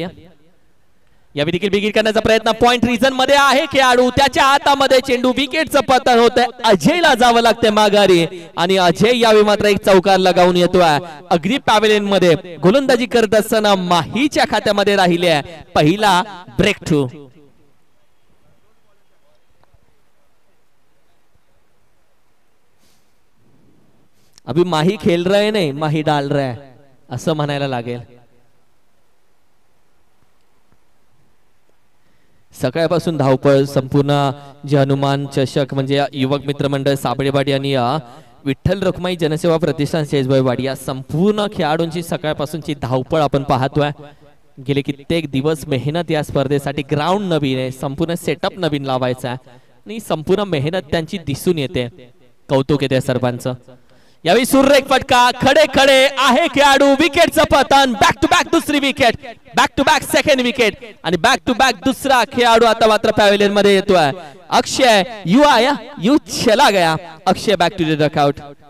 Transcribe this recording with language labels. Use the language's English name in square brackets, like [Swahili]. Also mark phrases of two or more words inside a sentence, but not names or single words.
[Marathi] यावेळी देखील बिगिट करण्याचा प्रयत्न. [English] point region [Marathi] मध्ये आहे खेळाडू, त्याच्या हातामध्ये चेंडू. विकेटचं पतन होतंय. अजयला जावं लागतंय माघारी, आणि अजय यावेळी मात्र एक चौकार लगावून येतोय. अगदी पॅव्हेलियन मध्ये गोलंदाजी करत असताना माहीच्या खात्यामध्ये राहिले पहिला ब्रेक थ्रू. [Hindi] अभी माही खेल रहे नाही, माही डाल रहा है [Marathi] असं म्हणायला लागेल. सकाळपासून धावपळ संपूर्ण जे हनुमान चषक म्हणजे युवक मित्र मंडळ साबळेवाडी आणि विठ्ठल रखुमाई जनसेवा प्रतिष्ठान शेजबाईवाडी या संपूर्ण खेळाडूंची सकाळपासूनची धावपळ आपण पाहतोय. गेले कित्येक दिवस मेहनत या स्पर्धेसाठी. ग्राउंड नवीन आहे, संपूर्ण सेटअप नवीन लावायचा आहे, आणि संपूर्ण मेहनत त्यांची दिसून येते. कौतुक आहे त्या सर्वांचं. यावेळी सुरेख फटका. [Hindi] खडे खडे [Marathi] आहे खेळाडू. विकेटचं पतन. [English] back to back [Marathi] दुसरी विकेट, [English] back to back second wicket, [Marathi] आणि [English] back to back [Marathi] दुसरा खेळाडू आता मात्र पॅव्हेलियन मध्ये येतोय. [Hindi] अक्षय यू आया, यू चला गया. [English] Akshay back to the dugout.